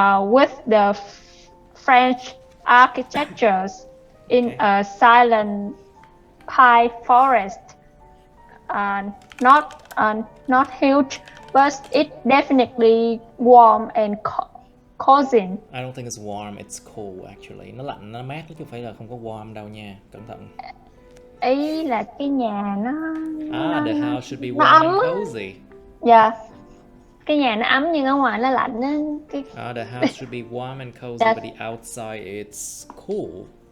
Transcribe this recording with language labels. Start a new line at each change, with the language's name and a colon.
English: With the French architectures in a silent pine forest. Not huge, but it's definitely warm and cozy. I don't think it's warm, it's cool actually.
Vietnamese: Nó lạnh, nó mát chứ không phải là không có warm đâu nha. Cẩn thận. Ý là cái nhà nó
English: The house should be
Vietnamese: nó
English: warm
Vietnamese: ấm
English: and á. cozy.
Vietnamese: Dạ. Cái nhà nó ấm nhưng ở ngoài nó lạnh á.
English: The house should be warm and cozy, Yes. but the outside it's cool.